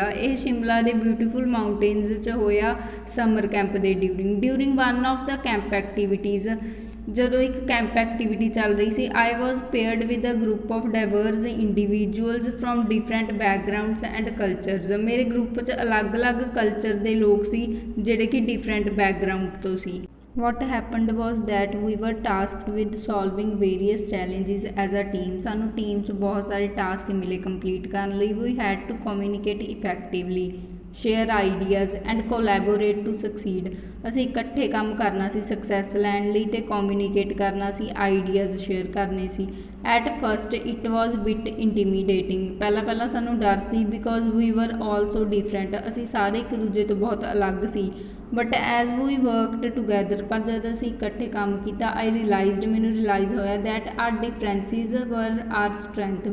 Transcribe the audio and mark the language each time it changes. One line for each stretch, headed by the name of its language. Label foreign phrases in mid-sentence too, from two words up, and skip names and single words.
Punjabi: ਇਹ ਸ਼ਿਮਲਾ ਦੇ
English: beautiful mountains
Punjabi: 'ਚ ਹੋਇਆ
English: summer camp ਦੇ during one of the camp activities.
Punjabi: ਜਦੋਂ ਇੱਕ ਕੈਂਪ ਐਕਟੀਵਿਟੀ ਚੱਲ ਰਹੀ ਸੀ,
English: I was paired with a group of diverse individuals from different backgrounds and cultures.
Punjabi: ਮੇਰੇ ਗਰੁੱਪ 'ਚ ਅਲੱਗ-ਅਲੱਗ ਕਲਚਰ ਦੇ ਲੋਕ ਸੀ ਜਿਹੜੇ ਕਿ
English: different background
Punjabi: ਤੋਂ ਸੀ।
English: What happened was that we were tasked with solving various challenges as a team।
Punjabi: ਸਾਨੂੰ ਟੀਮ 'ਚ ਬਹੁਤ ਸਾਰੇ ਟਾਸਕ ਮਿਲੇ ਕੰਪਲੀਟ ਕਰਨ ਲਈ।
English: We had to communicate effectively, share ideas and collaborate to succeed।
Punjabi: ਅਸੀਂ ਇਕੱਠੇ ਕੰਮ ਕਰਨਾ ਸੀ ਸਕਸੈਸ ਲੈਣ ਲਈ ਤੇ ਕਮਿਊਨੀਕੇਟ ਕਰਨਾ ਸੀ, ਆਈਡੀਆਜ਼ ਸ਼ੇਅਰ ਕਰਨੇ ਸੀ।
English: at first it was bit intimidating.
Punjabi: ਪਹਿਲਾਂ ਸਾਨੂੰ ਡਰ ਸੀ
English: because we were all so different.
Punjabi: ਅਸੀਂ ਸਾਰੇ ਇੱਕ ਦੂਜੇ ਤੋਂ ਬਹੁਤ ਅਲੱਗ ਸੀ।
English: but as we worked together,
Punjabi: ਪਰ ਜਦ ਅਸੀਂ ਇਕੱਠੇ ਕੰਮ ਕੀਤਾ, ਮੈਨੂੰ ਰਿਲਾਈਜ਼ ਹੋਇਆ
English: that our differences were our strength.